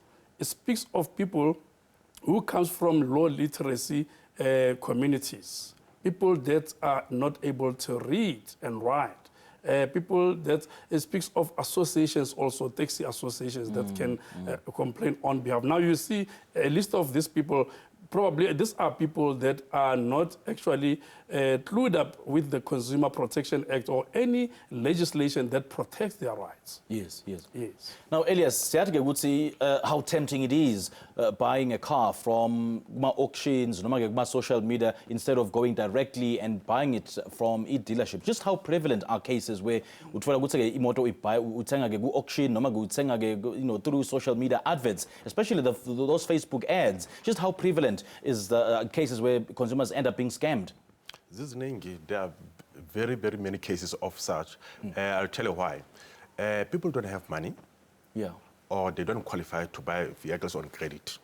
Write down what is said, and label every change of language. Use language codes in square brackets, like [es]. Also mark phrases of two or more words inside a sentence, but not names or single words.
[en] It speaks of people who comes from low literacy communities, people that are not able to read and write, people that it speaks of associations also, taxi associations that can complain on behalf. Now you see a list of these people. Probably these are people that are not actually clued up with the Consumer Protection Act or any legislation that protects their rights. Yes, yes. Yes. Now, Elias, [zu] siyathi-ke ukuthi [en] how tempting it is buying a car from auctions, social media, instead of going directly and buying it from a dealership. Just how prevalent are cases where [zu] uthola ukuthi imoto uthenga-ke ku-auction noma uthenga-ke [en] through social media adverts, especially those Facebook ads. Just how prevalent is the cases where consumers end up being scammed? There are very, very many cases of such. I'll tell you why. People don't have money, or they don't qualify to buy vehicles on credit.